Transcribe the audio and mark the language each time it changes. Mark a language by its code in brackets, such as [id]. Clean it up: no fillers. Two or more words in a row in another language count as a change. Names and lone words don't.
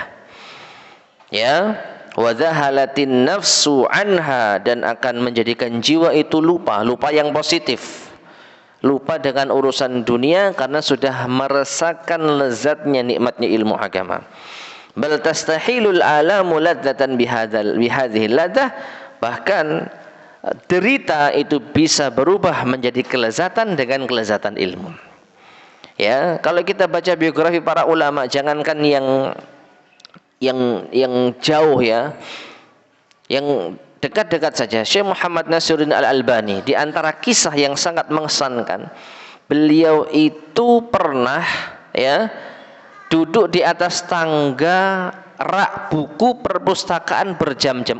[id] Ya, [ar] وذهلت النفس عنها, [id] dan akan menjadikan jiwa itu lupa yang positif. Lupa dengan urusan dunia karena sudah merasakan lezatnya nikmatnya ilmu agama. [ar] بل تستحيل الآلام لذة بهذه اللذة, [id] bahkan derita itu bisa berubah menjadi kelezatan dengan kelezatan ilmu. Ya, kalau kita baca biografi para ulama, jangankan yang jauh ya, yang dekat-dekat saja, Syekh Muhammad Nasiruddin Al-Albani, di antara kisah yang sangat mengesankan, beliau itu pernah ya duduk di atas tangga rak buku perpustakaan berjam-jam.